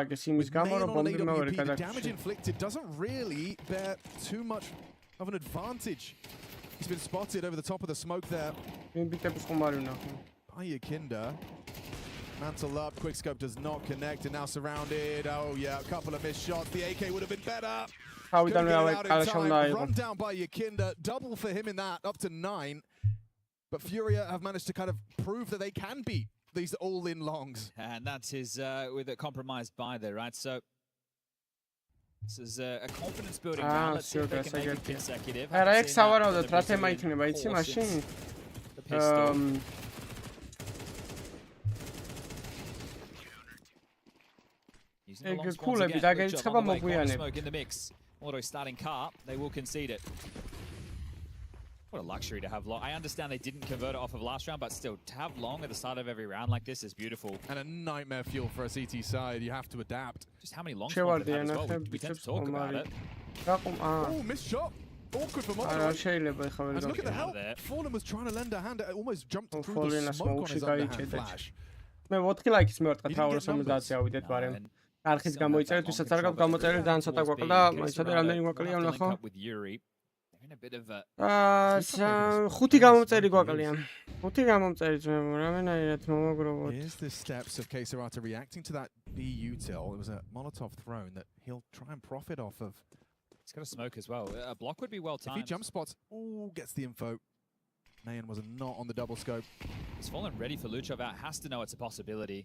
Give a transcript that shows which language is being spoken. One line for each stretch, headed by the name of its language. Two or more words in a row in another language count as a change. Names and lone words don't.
English: With Mayan on AWP, the damage inflicted doesn't really bear too much of an advantage. He's been spotted over the top of the smoke there. By Yukinda. Mantle up, quickscope does not connect, and now surrounded. Oh yeah, a couple of missed shots. The AK would have been better.
Georgian: თავიდან კალაშა უნდა აიღო.
English: Run down by Yakinda, double for him in that, up to 9. But Furia have managed to kind of prove that they can beat these all-in longs. And that's his with a compromised buy there, right? So this is a confidence building round. Let's see if they can make it consecutive.
Georgian: არა, ეგ სავარაუდოდ რა თემა იქნება, იცი მაშინ? ეგ ქულები დაგერიცხება მოგვიანებით.
English: Although starting car, they will concede it. What a luxury to have long. I understand they didn't convert it off of last round, but still, to have long at the start of every round like this is beautiful. And a nightmare fuel for a CT side. You have to adapt. Just how many long spawns they've had as well. We tend to talk about it. Oh, missed shot. Awkward for Mono. And look at the help. Fallen was trying to lend a hand. It almost jumped through the smoke on his underhand flash.
Georgian: მე 4 ლაიქის მევარდ თავრა 70 ავიდეთ ბარემ. არხის გამოიწერეთ, ვისაც არ გაქვთ გამოწერილი, ძალიან ცოტა გვაკლდა, მაიცადე რამდენი გვაკლია ვნახო. ხუთი გამომწერი გვაკლია. ხუთი გამომწერი ძმებო, რამენაირად მომოგროვოთ.
English: Here's the steps of Keserata reacting to that B util. It was a Molotov thrown that he'll try and profit off of. He's got a smoke as well. A block would be well timed. If he jump spots, gets the info. Mayan was not on the double scope. He's fallen ready for Luchov out. Has to know it's a possibility.